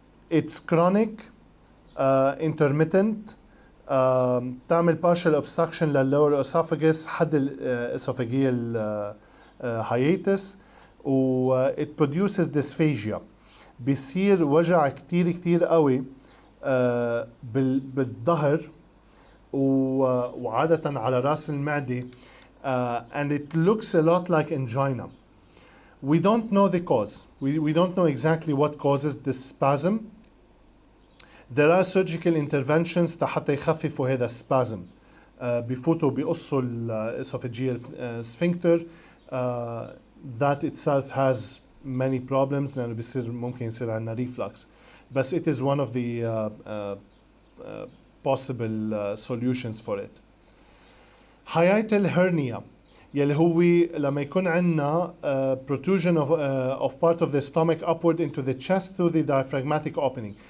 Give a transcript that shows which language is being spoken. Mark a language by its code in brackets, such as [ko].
[en] It's chronic, intermittent, [ar] تعمل [en] partial obstruction للlower esophagus [ar] حد [en] الesophageal hiatus و it produces dysphagia. [ar] بيصير وجع كتير قوي بالظهر وعادة على راس المعدة [en] and it looks a lot like angina. We don't know the cause. We don't know exactly what causes this spasm. There are surgical interventions [ar] حتى يخففوا هذا [en] الspasm. [ar] بيفوتوا بيقصوا الesophageal sphincter. [en] That itself has many problems [ar] لأنه بيصير ممكن يصير عندنا [en] reflux. But it is one of the possible solutions for it. Hiatal hernia [ar] يلي هو لما يكون عندنا [en] protrusion of part of the stomach upward into the chest through the diaphragmatic opening.